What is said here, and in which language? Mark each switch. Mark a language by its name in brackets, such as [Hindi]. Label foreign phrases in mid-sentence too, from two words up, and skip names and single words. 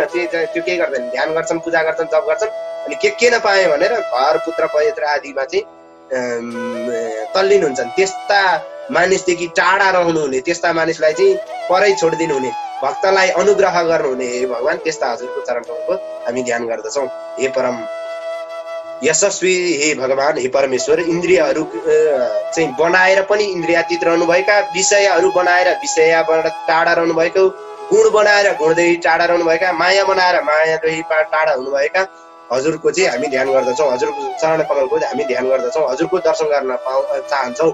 [Nepali] त्यो के गर्दैन, ध्यान गर्छन्, पूजा गर्छन्, जप गर्छन्, अनि के नपाए भनेर घर पुत्र पवित्र आदिमा चाहिँ तल्लीन हुन्छन्। त्यस्ता मानिसदेखि टाढा रहनुहुने, त्यस्ता मानिसलाई चाहिँ परै छोडिदिनु हुने, भक्तलाई अनुग्रह गर्नुहुने हे भगवान, त्यस्ता हजुरको चरण कमलको हामी ध्यान गर्दछौँ। हे परम यशस्वी हे भगवान, हे परमेश्वर, इन्द्रियहरू चाहिँ बनाएर पनि इन्द्रियातीत रहनुभएका, विषयहरू बनाएर विषयबाट टाढा रहनुभएको, गुण बनाएर गुणदेखि टाढा रहनुभएका, माया बनाएर मायादेखि टाढा हुनुभएका हजुरको चाहिँ हामी ध्यान गर्दछौँ। हजुरको चरण कमलको हामी ध्यान गर्दछौँ, हजुरको दर्शन गर्न चाहन्छौँ।